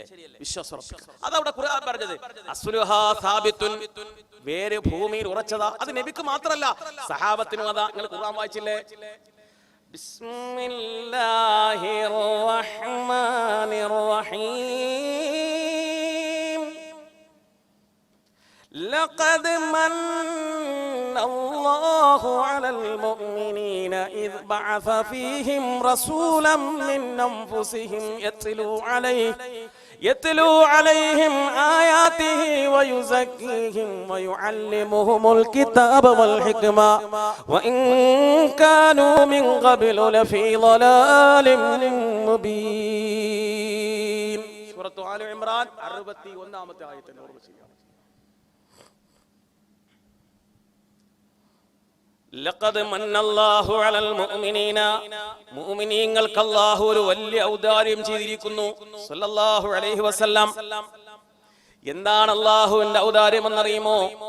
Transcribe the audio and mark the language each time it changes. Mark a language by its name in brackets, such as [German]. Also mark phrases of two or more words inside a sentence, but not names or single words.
[Malayalam] വിശ്വാസം അതവിടെ ഖുർആൻ പറഞ്ഞത് [Arabic] أصلها ثابت, [Malayalam] വേര് ഭൂമിയിൽ ഉറച്ചതാ. അത് നബിക്ക് മാത്രമല്ല, സഹാബത്തിനും അതാ. നിങ്ങൾ ഖുർആൻ വായിച്ചില്ലേ? [Arabic] بسم الله الرحمن الرحيم. لقد من الله على المؤمنين إذ بعث فيهم رسولا من أنفسهم يتلو عليهم آياته ويزكيهم ويعلمهم الكتاب والحكمة وإن كانوا من قبل لفي ضلال مبين. [Malayalam] سورة آل عمران 61-ാമത്തെ ആയത്തിന്റെ ഓർമ്മ ചെയ്യുക. [Arabic] لقد من الله على المؤمنين, [Malayalam] മുഅ്മിനീങ്ങൾക്ക് അല്ലാഹു ഒരു വലിയ ഔദാര്യം ചെയ്തിരിക്കുന്നു. [Arabic] صلى الله عليه وسلم [Malayalam] എന്താണ് അല്ലാഹുവിന്റെ ഔദാര്യം എന്നറിയുമോ?